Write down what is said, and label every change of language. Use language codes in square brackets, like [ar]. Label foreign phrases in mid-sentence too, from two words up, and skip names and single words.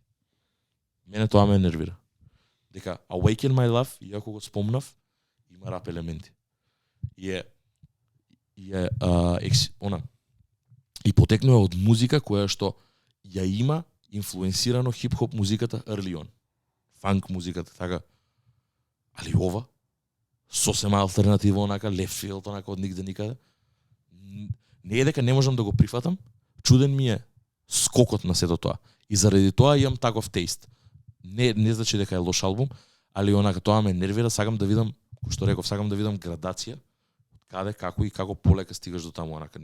[mk] Мене тоа ме нервира. Дека Awaken My Love, иако го спомнав, има рап елементи. И потекнува од музика која што ја има инфлуенсирано хип-хоп музиката [en] early on. [mk] Фанк музиката, така. Али ова, сосема алтернатива, онака, [en] left field, [mk] онака, од нигде никаде. Не е дека не можам да го прифатам, чуден ми е скокот на сето тоа. И заради тоа имам таков тейст. Не значи дека е лош албум, али онака тоа ме нервира, сакам да видам, кој што реков, сакам да видам градација, каде, како и како полека стигаш до таму, онака.